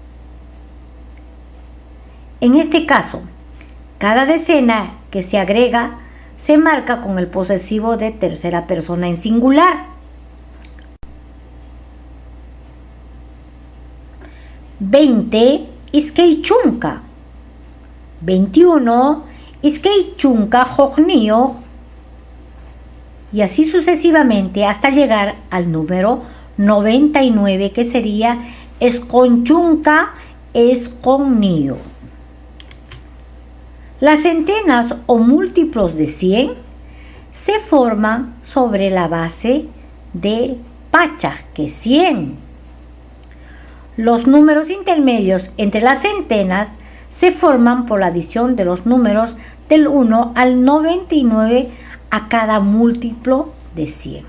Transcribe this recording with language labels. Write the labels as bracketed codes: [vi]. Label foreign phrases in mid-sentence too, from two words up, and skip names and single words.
[es] En este caso, cada decena que se agrega se marca con el posesivo de tercera persona en singular. 20, [qu] iskay chunka. 21, iskay chunka jojniyo. [es] Y así sucesivamente hasta llegar al número 99, que sería [qu] esqon chunka esqonniyo. [es] Las centenas o múltiplos de 100 se forman sobre la base del pachaj, que es 100. Los números intermedios entre las centenas se forman por la adición de los números del 1 al 99 a cada múltiplo de 100.